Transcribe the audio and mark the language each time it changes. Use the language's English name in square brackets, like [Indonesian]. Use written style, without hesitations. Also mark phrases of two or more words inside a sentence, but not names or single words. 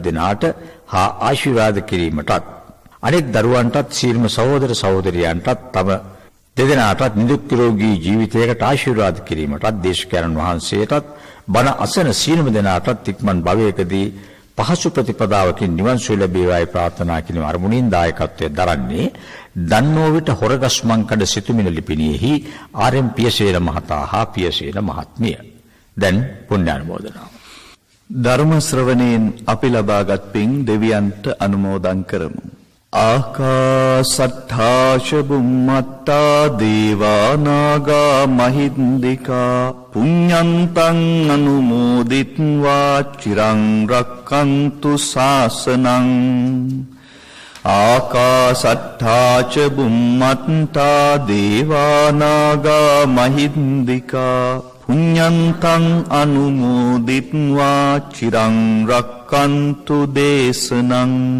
[Sinhala] දෙනාට හා ආශිර්වාද කිරීමටත් අනෙක් දරුවන්ටත් සියලුම සහෝදර සහෝදරියන්ටත් තම දෙදෙනාටත් නිදුක් නිරෝගී ජීවිතයකට ආශිර්වාද කිරීමටත් දේශකයන්න් වහන්සේටත් බණ අසන සියලුම දෙනාටත් ඉක්මන් භවයකදී පහසු ප්‍රතිපදාවකින් නිවන් සුව ලැබේවායි ප්‍රාර්ථනා කිරීම අරමුණින් දායකත්වයෙන් දරන්නේ දන්නෝවිට හොරගස්මන්කඩ සිතුමිණ ලිපිණියෙහි ආර්.එම්. පියසේන මහතා හා පියසේන මහත්මිය. දැන් පුණ්‍යානුමෝදනාව. ධර්ම ශ්‍රවණයෙන් අපි ලබාගත් පින් දෙවියන්ට අනුමෝදන් කරමු. [Pali] ආකාසට්ඨා ච බුම්මත්තා දේවා නාග මහින්దికා පුඤ්ඤන්තං අනුමෝදිත්වා චිරං රක්ඛන්තු ශාසනං. ආකාසට්ඨා ච බුම්මත්තා දේවා නාග මහින්దికා පුඤ්ඤන්තං අනුමෝදිත්වා චිරං රක්ඛන්තු දේශනං.